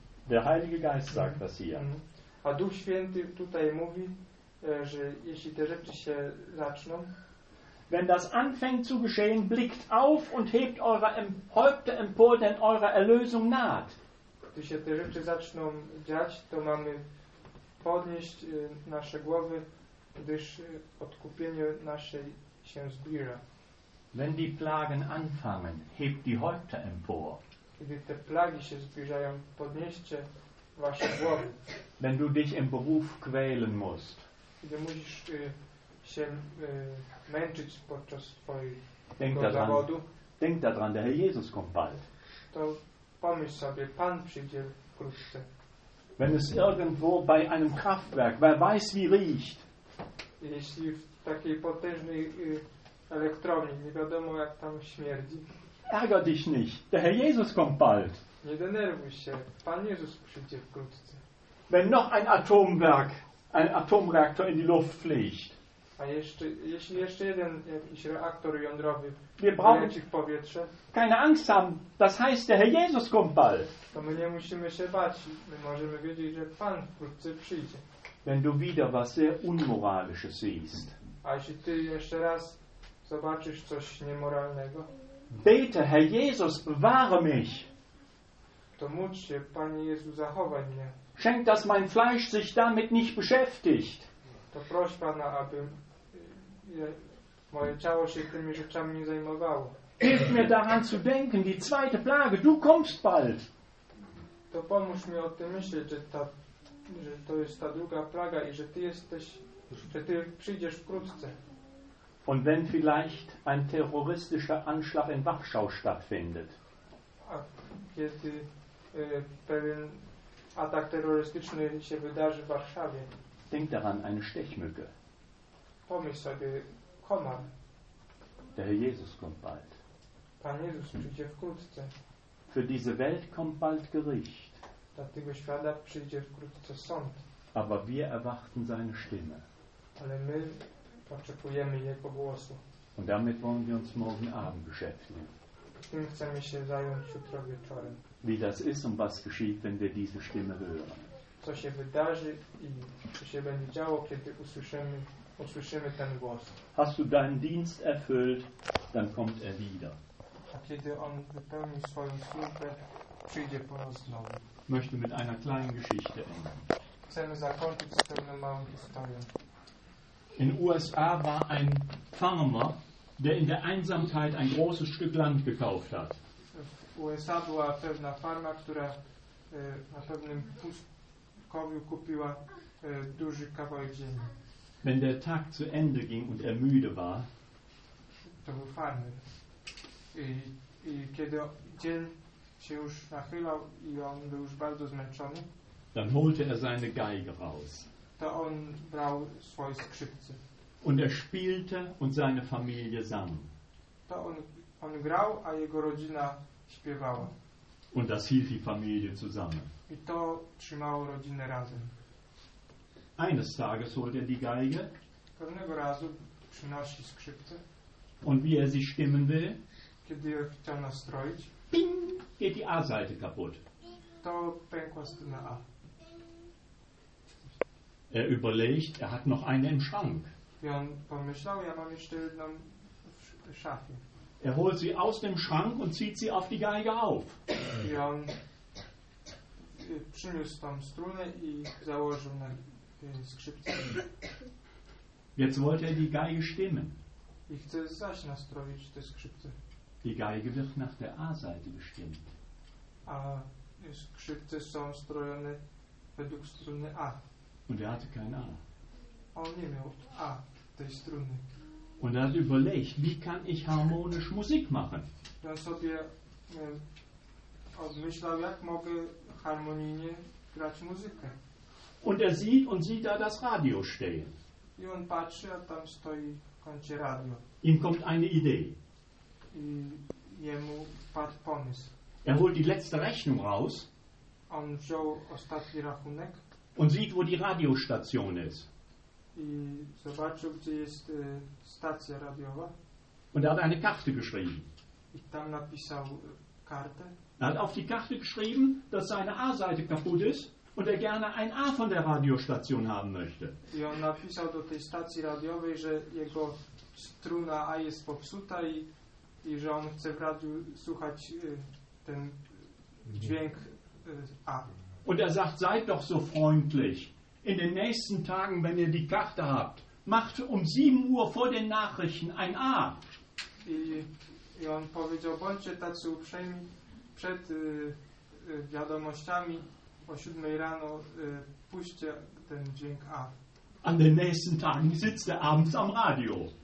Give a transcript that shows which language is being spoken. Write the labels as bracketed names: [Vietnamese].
[German] Der Heilige Geist sagt das hier. [Polish] A Duch Święty tutaj mówi, że jeśli te rzeczy się zaczną. [German] Wenn das anfängt zu geschehen, blickt auf und hebt eure Häupter empor, denn eure Erlösung naht. [Polish] Gdy się te rzeczy zaczną dziać, to mamy podnieść nasze głowy, gdyż odkupienie nasze się zbliża. [German] Wenn die Plagen anfangen, hebt die Häupter empor. [Polish] Gdy te plagi się zbliżają, podnieście wasze głowy. [German] Wenn du dich im Beruf quälen musst. [Polish] Gdy musisz się męczyć podczas swojego zawodu. [German] Denk daran, der Herr Jesus kommt bald. [Polish] To pomyśl sobie, Pan przyjdzie wkrótce. [German] Wenn es irgendwo bei einem Kraftwerk, wer weiß wie riecht. [Polish] Jeśli w takiej potężnej elektrowni, nie wiadomo jak tam śmierdzi. [German] Ärger dich nicht, der Herr Jesus kommt bald. [Polish] Nie denerwuj się, Pan Jezus przyjdzie wkrótce. [German] wenn noch ein Atomwerk, ein Atomreaktor in die Luft fliegt. [Polish] A jeszcze, jeśli jeszcze jeden jakiś reaktor jądrowy leci w powietrze, [German] keine Angst haben, das heißt, der Herr Jesus kommt bald. [Polish] To my nie musimy się bać, my możemy wiedzieć, że Pan wkrótce przyjdzie. [German] Wenn du wieder was sehr Unmoralisches siehst, [Polish] a jeśli ty jeszcze raz zobaczysz coś niemoralnego, [German] bete, Herr Jesus, bewahre mich. [Polish] To módl się, Panie Jezu, zachowaj mnie. [German] Schenk, dass mein Fleisch sich damit nicht beschäftigt. [Polish] To proś Pana, aby moje ciało się tymi rzeczami nie zajmowało. [German] Hilf mir daran zu denken, die zweite Plage, du kommst bald. [Polish] To pomóż mi o tym myśleć, że to jest ta druga plaga i że ty jesteś, że ty przyjdziesz wkrótce. [German] Und wenn vielleicht ein terroristischer Anschlag in Warschau stattfindet. [Polish] A kiedy pewien atak terrorystyczny się wydarzy w Warszawie. [German] Denk daran, eine Stechmücke. [Polish] Pomyśl sobie, komar. [German] Der Herr Jesus kommt bald. [Polish] Pan Jezus przyjdzie wkrótce. [German] Für diese Welt kommt bald Gericht. [Polish] Dla tego świata przyjdzie wkrótce sąd. [German] Aber wir erwarten seine Stimme. [Polish] Ale my oczekujemy jego głosu. [German] Und damit wollen wir uns morgen Abend beschäftigen. [Polish] Tym chcemy się zająć jutro wieczorem. [German] Wie das ist und was geschieht, wenn wir diese Stimme hören. [Polish] Co się wydarzy i co się będzie działo, kiedy usłyszymy ten głos. [German] Hast du deinen Dienst erfüllt, dann kommt wieder. [Polish] A kiedy on wypełni swoją służbę, przyjdzie po raz znowu. [German] Möchte mit einer kleinen Geschichte enden. [Polish] Chcemy zakończyć z pewną małą historią. [German] In USA war ein Farmer, der in der Einsamkeit ein großes Stück Land gekauft hat. [Polish] W USA była pewna farma, która na pewnym kupiła duży kawałek ziemi. [German] Wenn der Tag zu Ende ging und müde war, [Polish] to był farmer. I kiedy dzień się już nachylał i on był już bardzo zmęczony, [German] dann holte seine Geige raus. [Polish] To on brał swoje skrzypce. [German] Und spielte und seine Familie sang. [Polish] To on grał, a jego rodzina śpiewała. [German] Und das hielt die Familie zusammen. [Polish] I to trzymało rodzinę razem. [German] Eines Tages holt die Geige. [Polish] Pewnego razu przynosi skrzypce. [German] Und wie sie stimmen will. [Polish] Kiedy ją chciał nastroić. [German] Ping! Geht die A-Seite kaputt. [Polish] To pękła strona A. [German] Überlegt, hat noch eine im Schrank. [Polish] I on pomyślał, ja mam jeszcze jedną w szafie. [German] Holt sie aus dem Schrank und zieht sie auf die Geige auf. [Polish] I on przyniósł tam strunę i założył na skrzypce. [German] Jetzt wollte die Geige stimmen. [Polish] I chce zaś nastroić te skrzypce. [German] Die Geige wird nach der A-Seite gestimmt. [Polish] A skrzypce są strojone według struny A. [German] Und hatte kein A. [Polish] On nie miał A tej struny. [German] Und hat überlegt, wie kann ich harmonisch Musik machen? [Polish] Ja, sobie odmyślał, jak mogę harmonijnie grać muzykę. [German] Und sieht und sieht da das Radio stehen. [Polish] I on patrzy, a tam stoi koncie radio. [German] Ihm kommt eine Idee. [Polish] I jemu padł pomysł. [German] Holt die letzte Rechnung raus. [Polish] On wziął ostatni rachunek. [German] Und sieht, wo die Radiostation ist. [Polish] I zobaczył, gdzie jest stacja radiowa. [German] Und hat eine Karte geschrieben. [Polish] I tam napisał kartę. [German] Hat auf die Karte geschrieben, dass seine A-Seite kaputt ist und gerne ein A von der Radiostation haben möchte. [Polish] I on napisał do tej stacji radiowej, że jego struna A jest popsuta i że on chce w radiu słuchać ten dźwięk A. [German] Und sagt, seid doch so freundlich. In den nächsten Tagen, wenn ihr die Karte habt, macht um 7 Uhr vor den Nachrichten ein A. [Polish] I on powiedział, bądźcie tacy uprzejmi, przed wiadomościami o 7 rano puśćcie ten dźwięk A. [German] An den nächsten Tagen sitzt er abends am Radio.